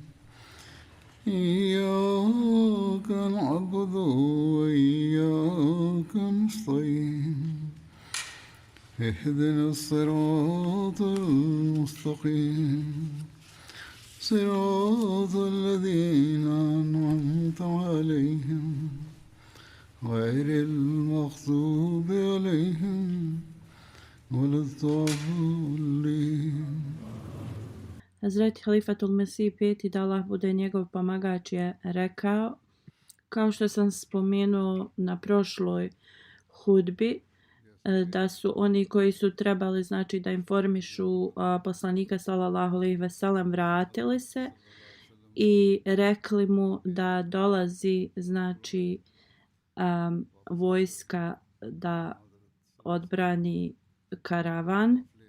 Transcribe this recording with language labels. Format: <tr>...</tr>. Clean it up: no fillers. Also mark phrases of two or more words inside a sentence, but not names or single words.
<ar>إياك نعبد وإياك نستعين اهدنا الصراط المستقيم صراط الذين أنعمت عليهم غير المغضوب عليهم ولا الضالين.</ar> <bs>Hazreti Halifatul Mesih peti, da Allah bude njegov pomagač, je rekao, kao što sam spomenuo na prošloj hudbi, da su oni koji su trebali, znači, da informišu poslanika</bs> <ar>صلى الله عليه وسلم</ar> <bs>vratili se i rekli mu da dolazi, znači, vojska da odbrani karavan.</bs>